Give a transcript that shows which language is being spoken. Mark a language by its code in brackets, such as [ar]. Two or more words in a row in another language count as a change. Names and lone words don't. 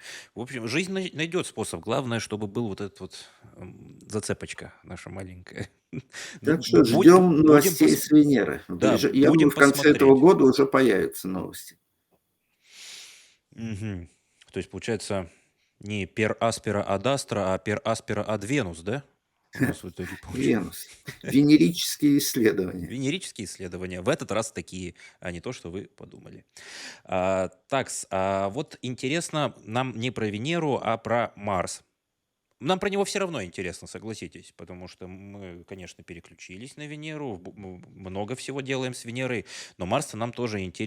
[ru] В общем, жизнь найдет способ. Главное, чтобы был вот этот вот, зацепочка наша маленькая. Ну, Так что будем ждем будем новостей с Венеры. да, Я думаю, будем в конце этого посмотреть. года уже появятся новости. Мгм. То есть получается не [la] per aspera ad astra, [ru] а [la] per aspera ad Venus, [ru] да? У нас в итоге получается. Венус. Венерические исследования. Венерические исследования в этот раз такие, а не то, что вы подумали. Такс, вот интересно нам не про Венеру, а про Марс. Нам про него все равно интересно, согласитесь, потому что мы, конечно, переключились на Венеру, много всего делаем с Венерой, но Марс нам тоже интересен.